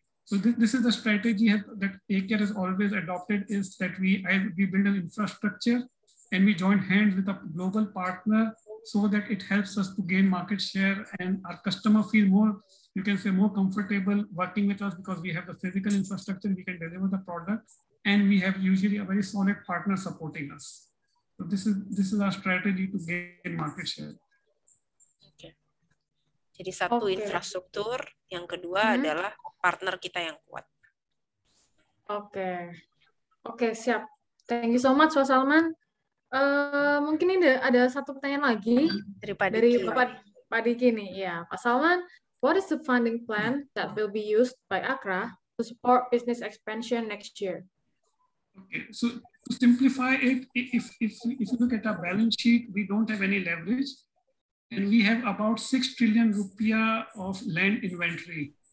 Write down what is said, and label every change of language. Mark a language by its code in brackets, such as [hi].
[en] So this is the strategy that AKR has always adopted, is that we build an infrastructure and we join hands with a global partner so that it helps us to gain market share, and our customer feel more, you can say, more comfortable working with us because we have the physical infrastructure, we can deliver the product, and we have usually a very solid partner supporting us. So this is our strategy to gain market share. Okay. [id] Jadi satu infrastruktur, yang kedua adalah partner kita yang kuat. Oke, siap. [en] Thank you so much, Pak Salman. [id] Mungkin ini ada satu pertanyaan lagi dari Pak Diki nih. [en] Ya, Pak Salman, what is the funding plan that will be used by Akra to support business expansion next year? Okay, so to simplify it, if you look at our balance sheet, we don't have any leverage, and we have about 6 trillion rupiah of land inventory.